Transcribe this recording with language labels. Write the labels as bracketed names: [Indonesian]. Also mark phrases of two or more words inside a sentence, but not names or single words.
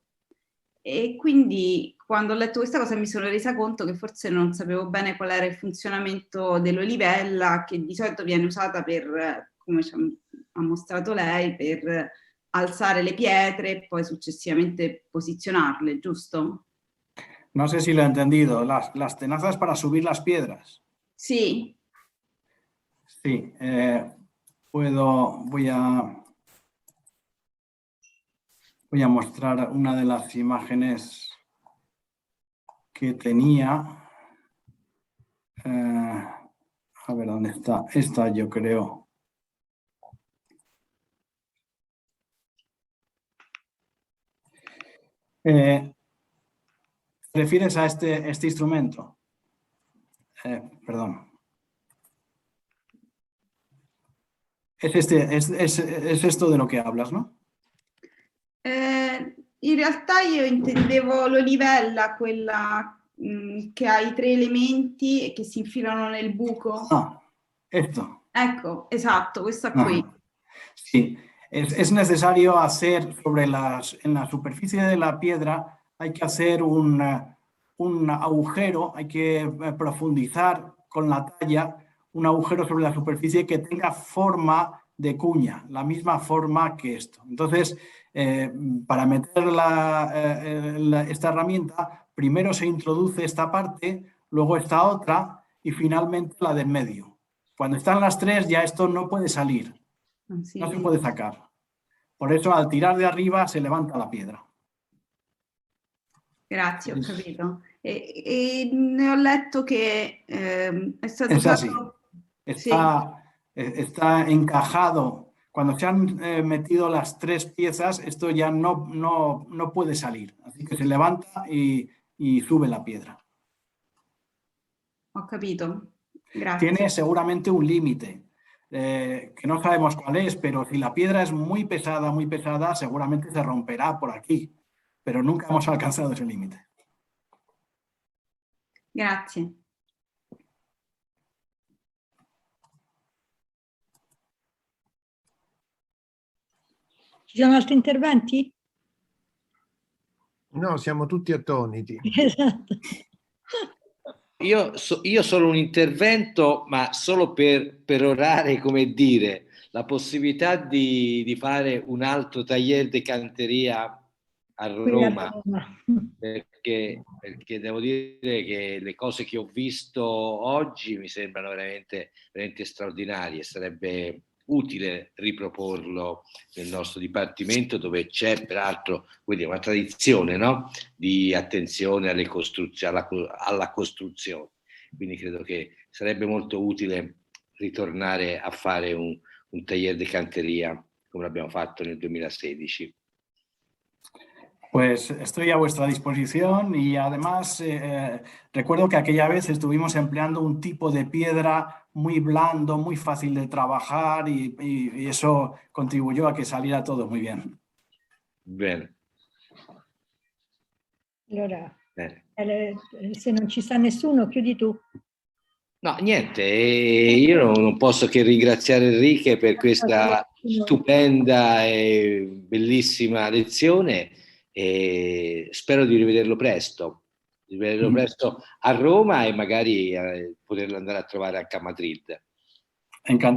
[Italian] E quindi quando ho letto questa cosa mi sono resa conto che forse non sapevo bene qual era il funzionamento dell'olivella, che di solito viene usata per, come ha mostrato lei, per alzare le pietre e poi successivamente posizionarle, giusto? [Spanish] No sé si lo he entendido. Las tenazas para subir las piedras. [Italian] Sì. [Spanish] Sí, voy a mostrar una de las imágenes que tenía. A ver, ¿dónde está? Esta, yo creo. ¿Te refieres a este instrumento? Perdón. Es esto de lo que hablas, ¿no? [Italian] In realtà io intendevo l'olivella, quella che ha i 3 elementi e che si infilano nel buco. [Spanish] Ah, esto. [Italian] Ecco, esatto, questa qui. [Spanish] Sí, es necesario hacer en la superficie de la piedra, hay que hacer un agujero, hay que profundizar con la talla un agujero sobre la superficie que tenga forma de cuña, la misma forma que esto. Entonces, para meter esta herramienta, primero se introduce esta parte, luego esta otra y finalmente la del medio. Cuando están las tres, ya esto no puede salir. [Italian] Sì. [Spanish] No se puede sacar. Por eso al tirar de arriba se levanta la piedra. [Italian] Grazie, ho capito. E ne ho letto che è stato [Spanish] Es así. [Italian] usato... [Spanish] Está encajado. Cuando se han metido las tres piezas, esto ya no puede salir. Así que se levanta y sube la piedra. [Italian] Ho capito. Grazie. [Spanish] Tiene seguramente un límite. Que no sabemos cuál es, pero si la piedra es muy pesada, seguramente se romperá por aquí, pero nunca hemos alcanzado ese límite. [Italian] Grazie. Ci sono altri interventi? No, siamo tutti attoniti. Esatto. Io solo un intervento, ma solo per perorare, come dire, la possibilità di fare un altro [Spanish] taller de canteria [Italian] a Roma, perché devo dire che le cose che ho visto oggi mi sembrano veramente straordinarie. Sarebbe utile riproporlo nel nostro dipartimento, dove c'è peraltro una tradizione, no? Di attenzione alla costruzione. Quindi credo che sarebbe molto utile ritornare a fare un [Spanish] taller de cantería [Italian] come l'abbiamo fatto nel 2016. [Spanish] Pues estoy a vuestra disposición y además recuerdo que aquella vez estuvimos empleando un tipo de piedra muy blando, muy fácil de trabajar y eso contribuyó a que saliera todo muy bien. [Italian] Bene. Allora, se non ci sta nessuno, chiudi tu. No, niente, io non posso che ringraziare Enrique per questa stupenda e bellissima lezione e spero di rivederlo presto a Roma e magari poterlo andare a trovare anche a Madrid.